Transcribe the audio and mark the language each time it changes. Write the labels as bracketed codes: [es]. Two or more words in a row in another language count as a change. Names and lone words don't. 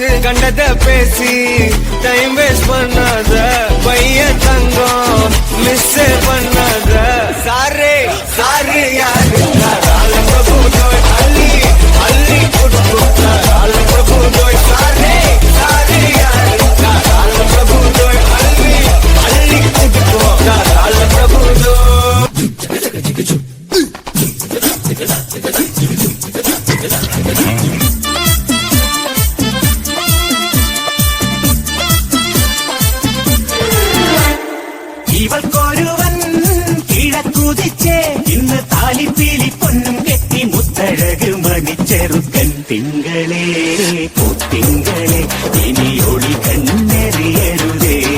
[ta] கண்டத பேசி [en] time waste [ta] பண்ணாத பையன் தங்கம் மிஸ் பண்ணாத சாரே சாரு யாரு பிரபு ஜோய் அள்ளி அள்ளி கொடுக்கும் பிரபு ஜோய் சாரே சாரு யாரு பிரபு ஜோய் அள்ளி அள்ளி கொடுக்கும் பிரபு ஜோய் [ml] ഇവൾക്കൊരുവൻ കിഴക്കുതിച്ചേ ഇന്ന് താലിപ്പീലി പൊന്നും കെട്ടി മുത്തഴക് മണിച്ചെറുക്കൻ തിങ്കളേ പൂത്തിങ്കളെ ഇനി ഒളി കണ്ണെറിയരുതേ